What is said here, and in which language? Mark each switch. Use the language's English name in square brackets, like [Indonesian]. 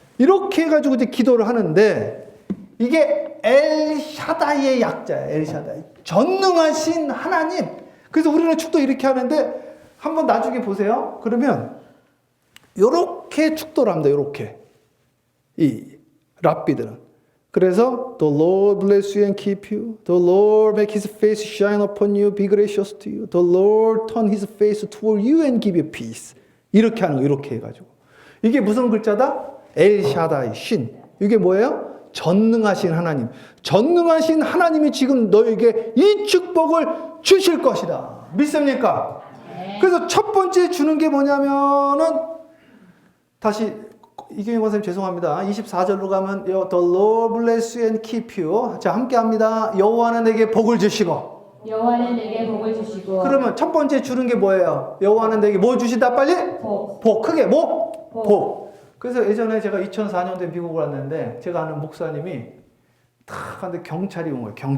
[Korean] 이렇게 해가지고 이제 기도를 하는데, 이게 엘샤다이의 약자예요. 엘샤다이. 전능하신 하나님. 그래서 우리는 축도 이렇게 하는데, 한번 나중에 보세요. 그러면 요렇게 축도를 합니다. 요렇게. 이 랍비들은. 그래서 [English] The Lord bless you and keep you. The Lord make his face shine upon you, be gracious to you. The Lord turn his face toward you and give you peace. [Korean] 이렇게 하는 거, 이렇게 해가지고. 이게 무슨 글자다? 엘샤다이, 신. 이게 뭐예요? 전능하신 하나님. 전능하신 하나님이 지금 너에게 이 축복을 주실 것이다. 믿습니까? 네. 그래서 첫 번째 주는 게 뭐냐면은, 다시, 이경희 권사님 죄송합니다. 24절로 가면, [English] The Lord bless you and keep you. [Korean] 자, 함께 합니다. 여호와는 내게 복을 주시고. 여호와는 내게 복을 주시고. 그러면 첫 번째 주는 게 뭐예요? 여호와는 내게 뭐 주시다 빨리? 복. 복. 크게 뭐? 복. 복. 그래서 예전에 제가 2004년도에 미국을 왔는데 제가 아는 목사님이 탁 하는데 경찰이 온 거예요.